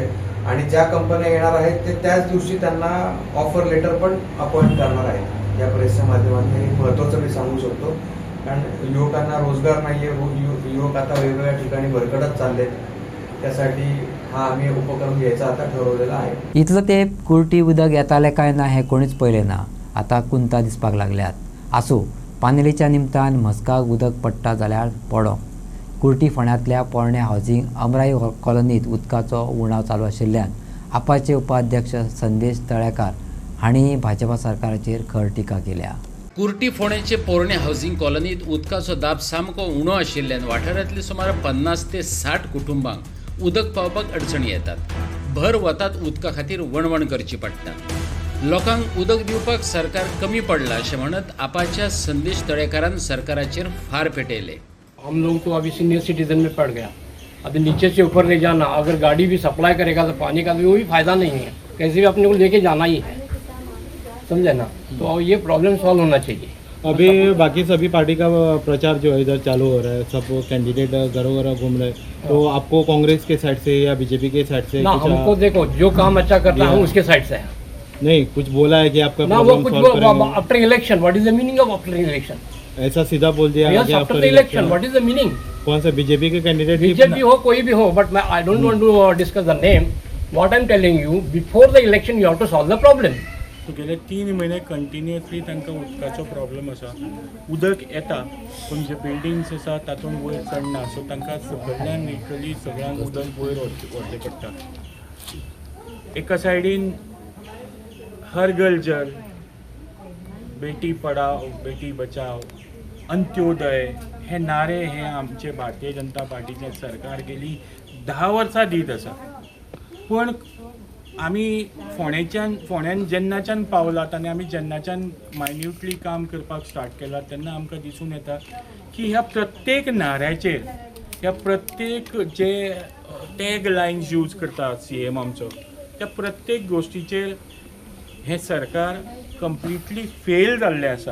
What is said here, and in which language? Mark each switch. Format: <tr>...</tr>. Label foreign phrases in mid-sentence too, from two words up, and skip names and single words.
<mr>आणि ज्या कंपन्या येणार आहेत ते त्याच दिवशी त्यांना</mr> <en>offer letter</en> <mr>पण अपॉइंट करणार आहेत. या प्रेसच्या माध्यमातून हे महत्त्वाचं मी सांगू शकतो, कारण युवकांना रोजगार नाही आहे. युवक आता वेगवेगळ्या ठिकाणी भरकटत चालले, त्यासाठी हा आम्ही उपक्रम घ्यायचा आता ठरवलेला आहे.</mr> <kok>इथलं ते कुर्टी उदक येताले काय ना हे कोणीच पळयले ना. आता कुंता दिसपाक लागल्यात. आसूं पानवेलीच्या निमतान म्हस्काक उदक पडटा जाल्यार पडो. कुर्टी फोंड्यांतल्या पोरण्या हावजिंग अमराई कॉलनीत उदकाचो उणाव चालू आशिल्ल्यान आपाचे उपाध्यक्ष संदेश तळेकार हांणी भाजपा सरकाराचेर खर टिका केल्या. कुर्टी फोंडेचे पोरणे हावजिंग कॉलनीत उदकाचो दाब सामको उणो आशिल्ल्यान वाठारांतली सुमार 50 ते 60 कुटुंबांक उदक पावपाक अडचणी येतात. भर वतात उदका खातीर वणवण करची पडटा. लोकांक उदक दिवपाक सरकार कमी पडला अशें म्हणत आपाच्या संदेश तळेकारान सरकाराचेर फार पेटयले.</kok> <hi>हम लोग तो अभी</hi> <en>senior citizen</en> <hi>में पड़ गया, अभी नीचे से ऊपर ले जाना, अगर गाड़ी भी सप्लाई करेगा तो पानी का भी वो भी फायदा नहीं है, कैसे भी अपने को लेके जाना ही है, समझे ना. तो ये</hi> <en>problem solve</en> <hi>होना चाहिए. अभी बाकी सभी पार्टी का प्रचार जो है इधर चालू हो रहा है, सब कैंडिडेट घरों घरों घूम रहे हैं. तो आपको कांग्रेस के साइड से या बीजेपी के साइड से ना हमको देखो जो काम अच्छा करता है हम उसके साइड से है. नहीं कुछ बोला है कि आपका ना वो कुछ</hi> <en>after election, what is the meaning of after election?</en> <hi>ऐसा सीधा बोल दिया</hi> <en>yes after the election, what is the meaning?</en> <hi>कौन सा बीजेपी के कैंडिडेट? बीजेपी हो कोई भी हो,</hi> <en>but I don't want to discuss the name. what I am telling you, before the election you have to solve the problem.</en> <kok>गेले 3 महिने कंटिन्युअसली तांकां उदकाचो प्रॉब्लेम आसा. उदक येता पूण जे बिल्डिंग्स आसा तातूंत वयर चडना, सो तांकां सकयल्यान लिटरली सगळ्यांक उदक वयर व्हरचें पडटा. एका सायडीन हर घर जल, बेटी पढाव बेटी बचाव, अंत्योदय हे नारे हे आमचे भारतीय जनता पार्टीचे सरकार गेली 10 वर्सां दीत आसा. पण आमी फोंड्यान जेन्नाच्यान पावलात आनी आमी जेन्नाच्यान मायन्युटली काम करपाक स्टार्ट केलां तेन्ना आमकां दिसून येता की ह्या प्रत्येक नाऱ्याचेर, ह्या प्रत्येक जे</kok> <en>tag lines use</en> <kok>करता CM आमचो, त्या प्रत्येक गोश्टीचेर हे सरकार</kok> <en>completely fail</en> <kok>जाल्लें आसा.</kok>